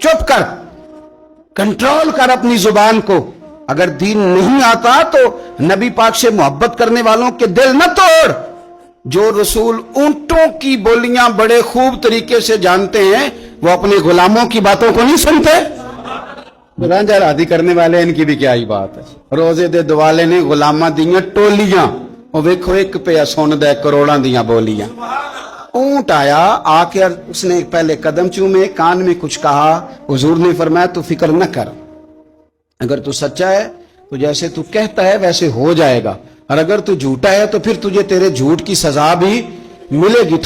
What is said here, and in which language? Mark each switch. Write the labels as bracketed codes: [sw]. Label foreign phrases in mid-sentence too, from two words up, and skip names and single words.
[ur] چپ کر، کنٹرول کر اپنی زبان کو، اگر دین نہیں آتا تو نبی پاک سے محبت کرنے والوں کے دل نہ توڑ۔ جو رسول اونٹوں کی بولیاں بڑے خوب طریقے سے جانتے ہیں وہ اپنے غلاموں کی باتوں کو نہیں سنتے؟ رانجھا رادی کرنے والے ان کی بھی کیا ہی بات ہے۔ [pa] روزے دے دوالے نے غلاماں دیاں ٹولیاں، وہ ویکھو ایک پہ سن دے کروڑاں دیاں بولیاں۔ [ur] اونٹ آیا، آ کے اس نے پہلے قدم چومے، کان میں کچھ کہا، حضور نے فرمایا تو فکر نہ کر، اگر تو سچا ہے تو جیسے تو کہتا ہے ویسے ہو جائے گا، اور اگر تو جھوٹا ہے تو پھر تجھے تیرے جھوٹ کی سزا بھی ملے گی۔